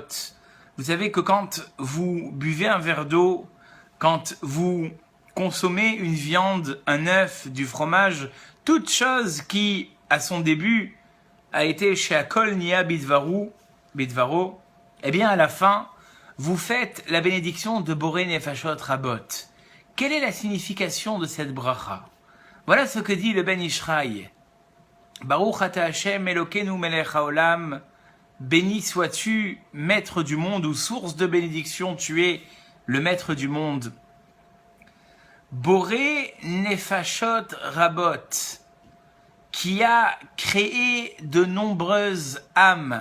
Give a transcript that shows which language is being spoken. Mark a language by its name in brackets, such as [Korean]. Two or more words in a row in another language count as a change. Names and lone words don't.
[French] Vous savez que quand vous buvez un verre d'eau, quand vous consommez une viande, un œuf, du fromage, toute chose qui, à son début, a été chez [Hebrew] שהכל נהיה בדברו, [French] à la fin, vous faites la bénédiction de Boré Nefashot Rabot. Quelle est la signification de cette bracha? Voilà ce que dit le Ben Ishraï. [Hebrew] ברוך אתה ה' אלוקינו מלך העולם, [French] béni sois-tu, maître du monde ou source de bénédiction, tu es le maître du monde. Boré Nefashot Rabot, qui a créé de nombreuses âmes.